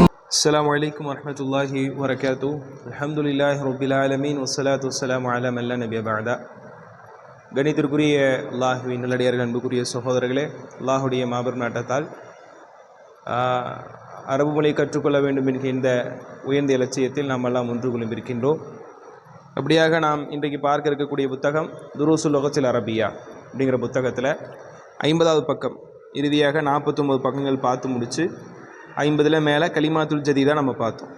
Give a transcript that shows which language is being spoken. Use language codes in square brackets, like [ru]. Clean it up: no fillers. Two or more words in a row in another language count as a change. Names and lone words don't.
[ar] السلام عليكم ورحمة الله وبركاته. الحمد لله رب العالمين والصلاة والسلام على من لا نبي بعد. [ta] கணித்திற்குரிய அல்லாஹுவின் நல்லடியார்கள், அன்புக்குரிய சகோதரர்களே, அல்லாஹுடைய மாபெரும் நாட்டத்தால் அரபு மொழி கற்றுக்கொள்ள வேண்டும் என்கிற இந்த உயர்ந்த இலட்சியத்தில் நாம் எல்லாம் ஒன்று கொள்ளிருக்கின்றோம். அப்படியாக நாம் இன்றைக்கு பார்க்க இருக்கக்கூடிய புத்தகம் துருசுல் லுகத்தில் அரபியா அப்படிங்கிற புத்தகத்தில் 50வது பக்கம், இறுதியாக 49 பக்கங்கள் பார்த்து முடித்து 50ல் மேலே [ar] الكلمات الجديدة [ta] நம்ம பார்த்தோம்.